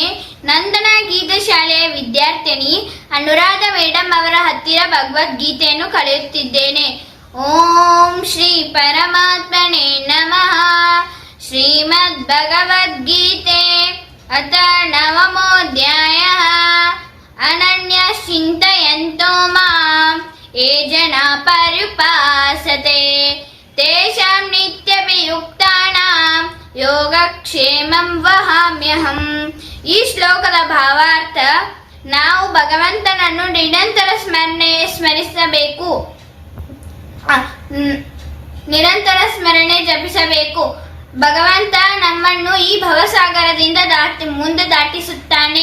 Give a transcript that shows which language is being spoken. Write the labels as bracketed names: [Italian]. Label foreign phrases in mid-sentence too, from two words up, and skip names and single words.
[Kannada] ನಂದನ ಗೀತ ಶಾಲೆಯ ವಿದ್ಯಾರ್ಥಿನಿ ಅನುರಾಧ ಮೇಡಮ್ ಅವರ ಹತ್ತಿರ ಭಗವದ್ಗೀತೆಯನ್ನು ಕಲಿಯುತ್ತಿದ್ದೇನೆ. [Sanskrit] ಓಂ ಶ್ರೀ ಪರಮಾತ್ಮನೇ ನಮಃ. ಶ್ರೀಮದ್ ಭಗವದ್ಗೀತೆ ಅಥ ನವಮೋಧ್ಯಾಯಃ. ಅನನ್ಯ ಚಿಂತಯಂತೋ ಮಾಂ ಯೇ ಜನಾ ಪರ್ಯುಪಾಸತೆ ತೇಷಾಂ ನಿತ್ಯಭಿಯುಕ್ತಾನಾಂ ಯೋಗಕ್ಷೇಮಂ ವಹಾಮ್ಯಹಂ. [Kannada] ಈ ಶ್ಲೋಕದ ಭಾವಾರ್ಥ: ನಾವು ಭಗವಂತನನ್ನು ನಿರಂತರ ಸ್ಮರಿಸಬೇಕು, ನಿರಂತರ ಸ್ಮರಣೆ ಜಪಿಸಬೇಕು. ಭಗವಂತ ನಮ್ಮನ್ನು ಈ ಭವಸಾಗರದಿಂದ ಮುಂದೆ ದಾಟಿಸುತ್ತಾನೆ.